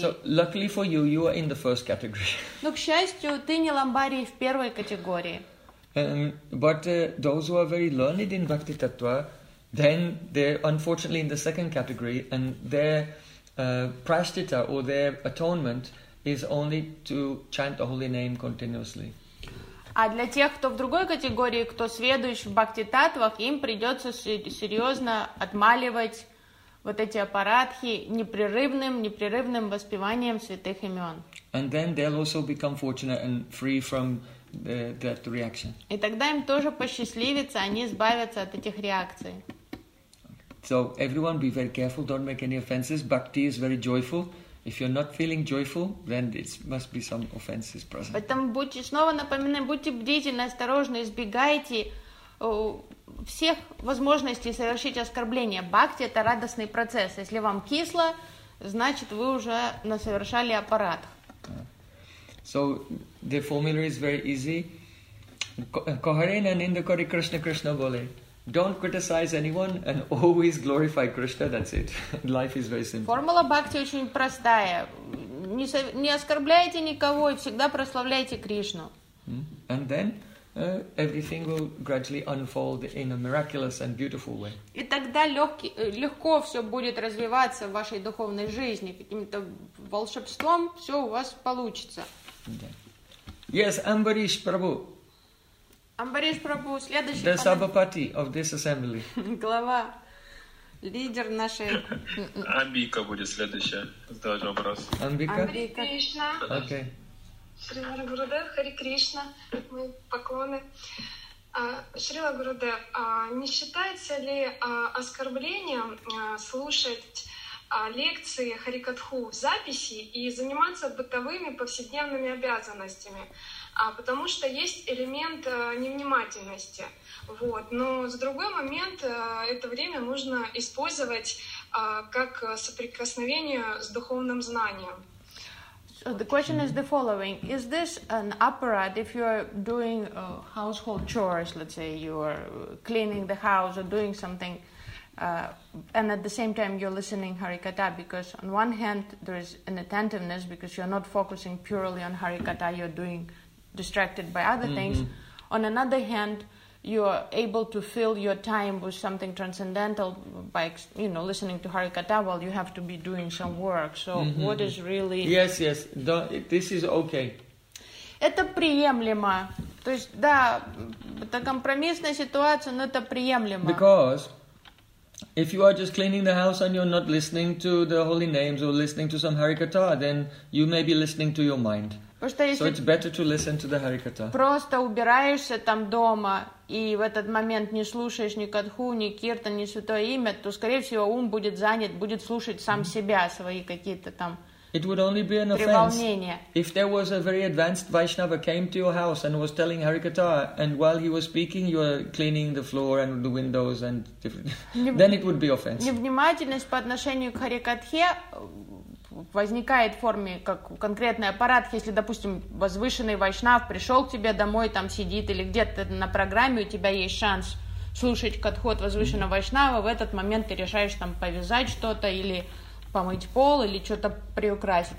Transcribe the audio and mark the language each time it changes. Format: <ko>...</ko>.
<en>So, luckily for you, you are in the first category.</en> <ru>Но, к счастью, ты не ламбарий в первой категории.</ru> <en>But those who are very learned in bhakti tattva, then they're unfortunately in the second category, and their prashtita or their atonement is only to chant the holy name continuously.</en> <ru>А для тех, кто в другой категории, кто сведущ в бхакти-таттвах, им придется серьезно отмаливать вот эти аппаратхи непрерывным воспеванием святых имен.</ru> <en>And then they'll also become fortunate and free from that reaction.</en> <ru>И тогда им тоже посчастливится, они избавятся от этих реакций.</ru> <en>So everyone be very careful, don't make any offenses. Bhakti is very joyful. If you're not feeling joyful, then it must be some offenses present.</en> <ru>Поэтому будьте снова напоминаю, будьте бдительны, осторожны, избегайте всех возможностей совершить оскорбление. Бхакти это радостный процесс. Если вам кисло, значит вы уже насовершали аппарат.</ru> <en>So the formula is very easy.</en> <bn>Koharena ninda kari Krishna Krishna bole.</bn> <en>Don't criticize anyone and always glorify Krishna. That's it. Life is very simple.</en> <ru>Формула бхакти очень простая. Не оскорбляйте никого и всегда прославляйте Кришну.</ru> <en>And then everything will gradually unfold in a miraculous and beautiful way.</en> <ru>И тогда легко все будет развиваться в вашей духовной жизни. Каким-то волшебством все у вас получится.</ru> <en>Yes, Амбариш Прабху.</en> <ru>Амбариш Прабху, следующий.</ru> <en>The Sabhapati of this assembly.</en> <ru>Глава, лидер нашей. Амбика будет следующая задавать вопрос. Амбика. Хари Кришна. Окей. Шрила Гурудев, Хари Кришна, мои поклоны. Шрила Гурудев, не считается ли оскорблением слушать лекции Харикатху в записи и заниматься бытовыми повседневными обязанностями? Потому что есть элемент невнимательности. Вот. Но с другой момент это время нужно использовать как соприкосновение с духовным знанием.</ru> <en>So the question is the following. Is this an apparat if you are doing household chores, let's say you are cleaning the house or doing something and at the same time you're listening Harikatha, because on one hand there is an attentiveness because you're not focusing purely on Harikatha, you're doing distracted by other things. On another hand, you are able to fill your time with something transcendental by, you know, listening to Harikatha while you have to be doing some work. So what is really... Yes, yes. This is okay.</en> <ru>Это приемлемо. То есть, да, это компромиссная ситуация, но это приемлемо.</ru> <en>Because if you are just cleaning the house and you're not listening to the holy names or listening to some Harikatha, then you may be listening to your mind. So it's better to listen to the Harikatha.</en> <ru>Просто убираешься там дома и в этот момент не слушаешь ни катху, ни киртан, ни святое имя, то, скорее всего, ум будет занят, будет слушать сам себя, свои какие-то там</ru> <en>It would only be an offense if there was a very advanced Vaishnava came to your house and was telling Harikatha, and while he was speaking, you were cleaning the floor and the windows and different... Then it would be offense.</en> <ru>Невнимательность по отношению к Харикатхе возникает в форме как конкретный аппарат, если, допустим, возвышенный вайшнав пришел к тебе домой, там сидит или где-то на программе, у тебя есть шанс слушать катхот возвышенного вайшнава, в этот момент ты решаешь там повязать что-то или помыть пол или что-то приукрасить.</ru>